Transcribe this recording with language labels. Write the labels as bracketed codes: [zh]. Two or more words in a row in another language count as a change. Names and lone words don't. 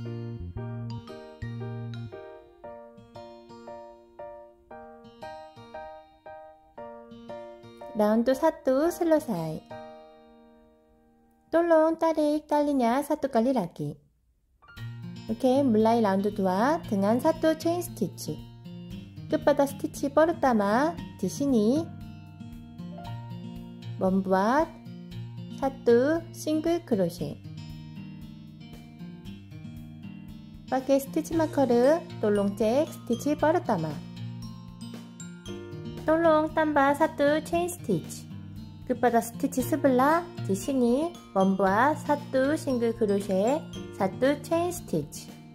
[id] 라운드 1 selesai. tolong tarik talinya 1 kali lagi. Oke, mulai 라운드 2 dengan 1 [en] chain stitch. [id] kepada stitch pertama di sini membuat satu [en] single crochet [id] pakai [en] stitch marker [id] tolong cek stitch pertama. Tolong tambah satu [en] chain stitch. [id] Kepada stitch sebelah, di sini membuat satu [en] single crochet, [id] satu [en] chain stitch.